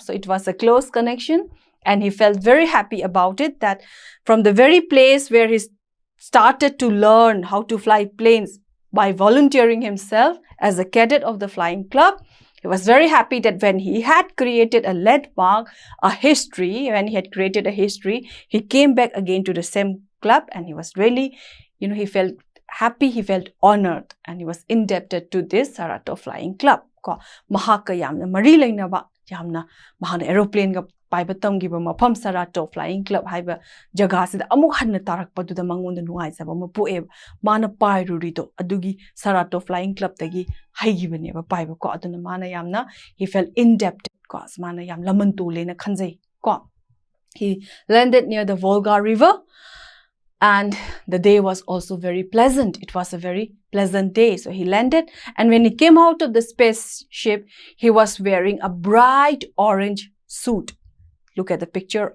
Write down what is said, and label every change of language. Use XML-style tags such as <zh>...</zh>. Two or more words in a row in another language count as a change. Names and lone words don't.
<en>So it was a close connection, and he felt very happy about it, that from the very place where he started to learn how to fly planes by volunteering himself as a cadet of the Flying Club, he was very happy that when he had created a landmark, he came back again to the same club, and he was really, he felt happy, he felt honored, and he was indebted to this Saratov Flying Club.</en> <mni>Mahaka yamna mari lainaba yamna mahana aeroplane ga paibatam giba mafam Saratov Flying Club haiba jaga sida amuk hanna tarakpaduda mangonda nuaisaba mapueb mana pairurido adugi Saratov Flying Club tagi haigibane ba paiba ko aduna mana yamna</mni> <en>he felt indebted</en> <mni>ko mana yam lamantu lena khanjai ko.</mni> <en>He landed near the Volga River, and the day was also very pleasant. It was a very pleasant day. So he landed, and when he came out of the spaceship, he was wearing a bright orange suit. Look at the picture.</en>